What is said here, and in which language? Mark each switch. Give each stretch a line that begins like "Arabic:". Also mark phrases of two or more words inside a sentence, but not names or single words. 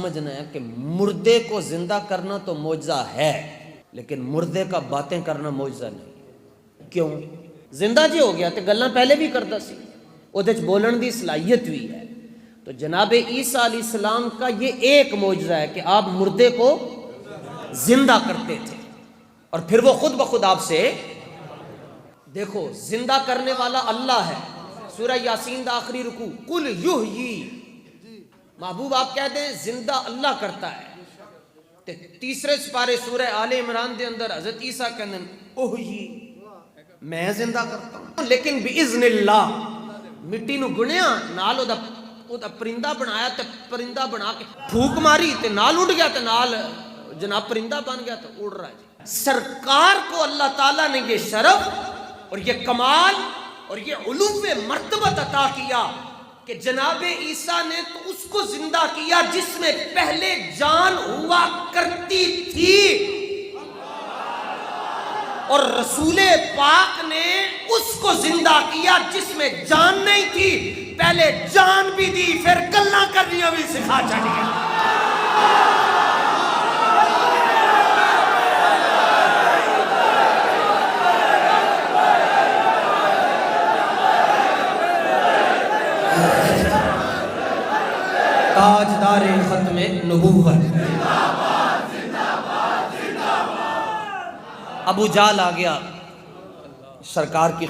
Urdu: سمجھنا ہے کہ مردے کو زندہ کرنا تو معجزہ ہے، لیکن مردے کا باتیں کرنا معجزہ نہیں۔
Punjabi: کیوں؟ زندہ جی ہو گیا تو گلاں پہلے بھی کرتا سی، اودے وچ بولن دی صلاحیت بھی ہے۔
Urdu: تو جناب عیسیٰ
Arabic: علیہ السلام
Urdu: کا یہ ایک معجزہ ہے کہ آپ مردے کو زندہ کرتے تھے، اور پھر وہ خود بخود آپ سے، دیکھو زندہ کرنے والا اللہ ہے۔ سورہ یاسین دا آخری رکوع،
Arabic: قل یحیی،
Urdu: محبوب آپ کہہ دیں زندہ اللہ کرتا ہے۔
Punjabi: تے تیسرے سپارے سورہ آل عمران دے اندر حضرت عیسیٰ کہندے اوہی،
Urdu: میں زندہ کرتا ہوں، لیکن
Arabic: باذن اللہ۔
Punjabi: مٹی نو گنیا، نال او دا پرندہ بنایا، تے پرندہ بنا کے پھونک ماری تے نال اڑ گیا، تے نال جناب پرندہ بن گیا، تو اڑ رہا ہے۔
Urdu: سرکار کو اللہ تعالیٰ نے یہ شرف اور یہ کمال اور یہ علو مرتبت عطا کیا کہ جناب عیسیٰ نے تو اس کو زندہ کیا جس میں پہلے جان ہوا کرتی تھی، اور رسول پاک نے اس کو زندہ کیا جس میں جان نہیں تھی، پہلے جان بھی دی،
Punjabi: پھر گلاں کرنیاں بھی سکھا چڑھی۔
Urdu: تاجدار ختم نبوت ابو جہل آ گیا سرکار کی